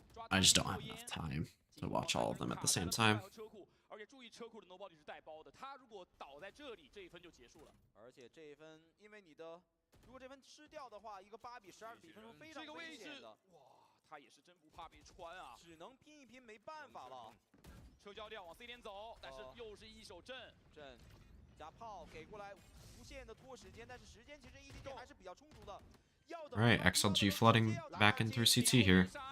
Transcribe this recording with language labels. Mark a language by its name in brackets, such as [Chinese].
[English] I just don't have enough time to watch all of them at the same time. [Chinese] 而且注意车库的 nobody 是带包的，他如果倒在这里，这一分就结束了。而且这一分，因为你的，如果这分吃掉的话，一个8比12的比分是非常危险的。哇，他也是真不怕被穿啊，只能拼一拼，没办法了。车交掉往 C 点走，但是又是一手阵加炮给过来，无限的拖时间，但是时间其实 EDG 还是比较充足的。 [English] Alright, XLG flooding back in through CT here.